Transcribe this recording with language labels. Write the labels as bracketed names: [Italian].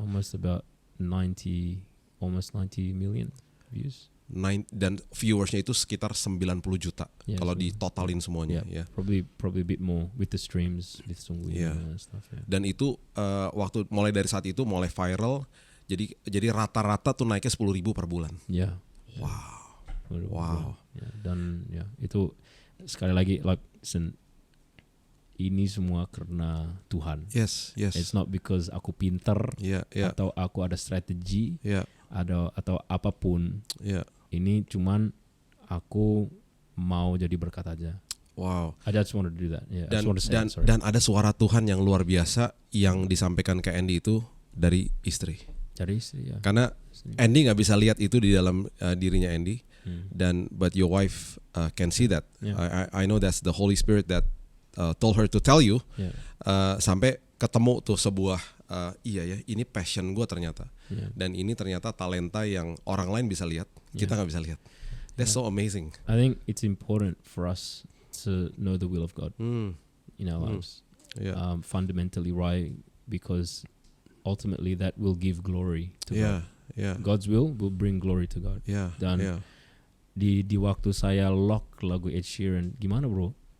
[English] Almost about 90 million views. [Indonesian] Dan viewersnya itu sekitar 90 juta kalau [English] so, [Indonesian] ditotalin semuanya. [English] Probably a bit more with the streams, with Sungguh and stuff. [Indonesian] Dan itu waktu mulai dari saat itu mulai viral. Jadi rata-rata tuh naiknya 10.000 per bulan. Wow. Dan itu sekali lagi ini semua karena Tuhan. [English] Yes. It's not because [Indonesian] aku pinter atau aku ada strategi atau apapun. Ini cuman aku mau jadi berkat aja. [English] Wow. I just want to do that. [Indonesian] Dan ada suara Tuhan yang luar biasa yang disampaikan ke Andy itu dari istri. Dari istri, Karena Andy nggak bisa lihat itu di dalam dirinya Andy. [English] But your wife can see that. I know that's the Holy Spirit that told her to tell you. [Indonesian] Sampai ketemu tuh sebuah ini passion gue ternyata. Dan ini ternyata talenta yang orang lain bisa lihat, kita nggak bisa lihat. [English] That's so amazing. I think it's important for us to know the will of God in our lives. Fundamentally, right? Because ultimately that will give glory to God. God's will bring glory to God. [Indonesian] Dan di waktu saya lock lagu Ed Sheeran, gimana bro?